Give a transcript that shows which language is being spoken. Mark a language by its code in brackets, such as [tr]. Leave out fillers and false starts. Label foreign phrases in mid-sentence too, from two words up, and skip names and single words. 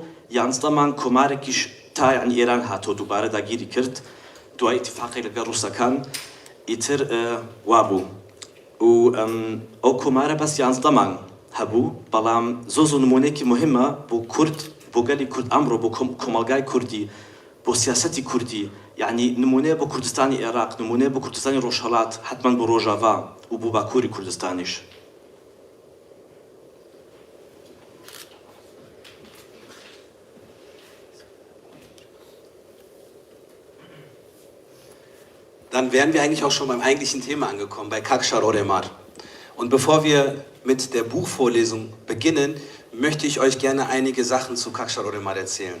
[ckb] 11 مانگ کۆمارێکیش تا یعنی ئێران هاتۆ دووبارە داگیری کرد دوای ئیتیفاقی لەگەڵ ڕووسەکان ئیتر وابوو و ئەو کۆمارە بەس 11 مانگ هەبوو بەڵام زۆ نمونەیەکی مهمە بۆ کورد بۆ گەلی کورد ئەمڕۆ بۆ کۆمەلگای کوردی بۆ سیاسەتی کوردی یعنی نمونەیە بۆ کوردستانی عێراق نمونەیە بۆ کوردستانی ڕۆژهەڵات حتمما بۆ ڕۆژاوا و بۆ باکووری کوردستانیش [de] Dann wären wir eigentlich auch schon beim eigentlichen Thema angekommen, bei Kakşar-Oremar. Und bevor wir mit der Buchvorlesung beginnen, möchte ich euch gerne einige Sachen zu Kakşar-Oremar erzählen.